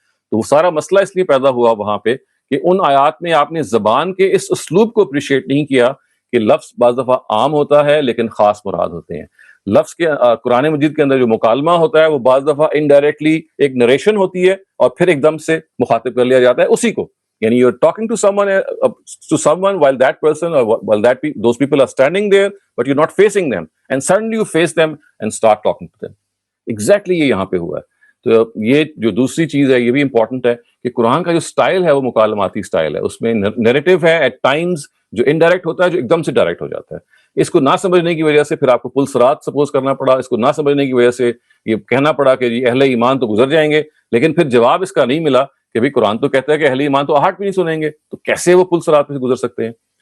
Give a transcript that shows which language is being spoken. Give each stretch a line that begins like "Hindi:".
Urdu: تو وہ سارا مسئلہ اس لیے پیدا ہوا وہاں پہ کہ ان آیات میں آپ نے زبان کے اس اسلوب کو اپریشیٹ نہیں کیا کہ لفظ بعض دفعہ عام ہوتا ہے لیکن خاص مراد ہوتے ہیں. لفظ کے قرآن مجید کے اندر جو مکالمہ ہوتا ہے وہ بعض دفعہ انڈائریکٹلی ایک نریشن ہوتی ہے اور پھر ایک دم سے مخاطب کر لیا جاتا ہے اسی کو.
English: یعنی you're talking to someone while that person or while those people are standing there but you're not facing them and suddenly you face them and start talking to them.
Urdu: Exactly یہ یہاں پہ ہوا ہے. تو یہ جو دوسری چیز ہے یہ بھی امپورٹنٹ ہے کہ قرآن کا جو سٹائل ہے وہ مکالماتی سٹائل ہے، اس میں نیریٹو ہے ایٹ ٹائمز جو انڈائریکٹ ہوتا ہے، جو ایک دم سے ڈائریکٹ ہو جاتا ہے. اس کو نہ سمجھنے کی وجہ سے پھر آپ کو پل صراط سپوز کرنا پڑا، اس کو نہ سمجھنے کی وجہ سے یہ کہنا پڑا کہ جی اہل ایمان تو گزر جائیں گے، لیکن پھر جواب اس کا نہیں ملا کہ بھئی قرآن تو کہتا ہے کہ اہل ایمان تو آہٹ بھی نہیں سنیں گے، تو کیسے وہ پل صراط سے گزر سکتے ہیں؟